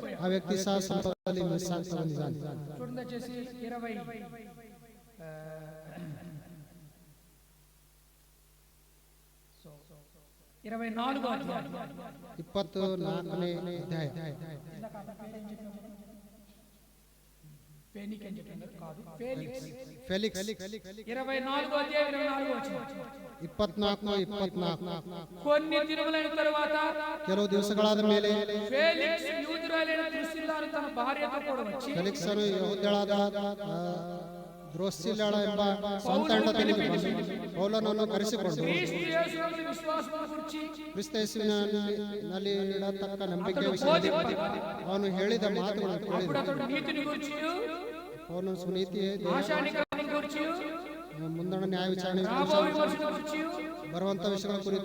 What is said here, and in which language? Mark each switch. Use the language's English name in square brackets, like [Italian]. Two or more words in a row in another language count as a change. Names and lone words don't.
[Kannada] ಆ ವ್ಯಕ್ತಿ ಸಹ ಸ್ವಲ್ಪದಲ್ಲಿ ಮಿಸ್ ಆಗ್ತಾ ಬಂದಿದ್ದಾನೆ. [Telugu] చూడండి దయచేసి 24వ అధ్యాయం [Kannada] 24ನೇ ಅಧ್ಯಾಯ. [Telugu] ఫేనిక్ అని చెప్పాను కాదు, ఫేలిక్స్. [Kannada] ಫೆಲಿಕ್ಸ್ [Telugu] 24వ అధ్యాయం 24వ వచనం. 24 కొన్ని దినములైన తరువాత [Kannada] ಕೆಲವು ದಿವಸಗಳಾದ ಮೇಲೆ [Telugu] ఫేలిక్స్ యూదురాలైన దుర్సిల్లాను తన భార్యతో కూడా వచ్చి [Kannada] ಫೆಲಿಕ್ಸನು ಯಹೂದ್ಯಳಾದ ದ್ರೋಸಿಲ್ಲಳ ಎಂಬ ಸ್ವಂತ ಹೆಂಡತಿಯನ್ನು ಪೌಲನನ್ನು ಕರೆಸಿಕೊಂಡು [Telugu] క్రీస్తు యేసునందు విశ్వాసమును గురించి [Kannada] ಕ್ರಿಸ್ತ ಯೇಸುವಿನಲ್ಲಿ ಇಡತಕ್ಕ ನಂಬಿಕೆ ವಿಷಯದಲ್ಲಿ ಅವನು ಹೇಳಿದ ಮಾತುಗಳನ್ನು [Telugu] అప్పుడు [Kannada] ಕೇಳಿದ. [Telugu] అతడు నీతిని గురించి, [Kannada] ಪೌಲನು ಸುನೀತಿ, [Telugu] ఆశానిగ్రహమును గురించి, [Kannada] ಮುಂದಣ ನ್ಯಾಯ ವಿಚಾರಣೆ [Telugu] రాబో విమర్శల గురించి [Kannada] ಬರುವಂತ ವಿಷಯಗಳ ಕುರಿತು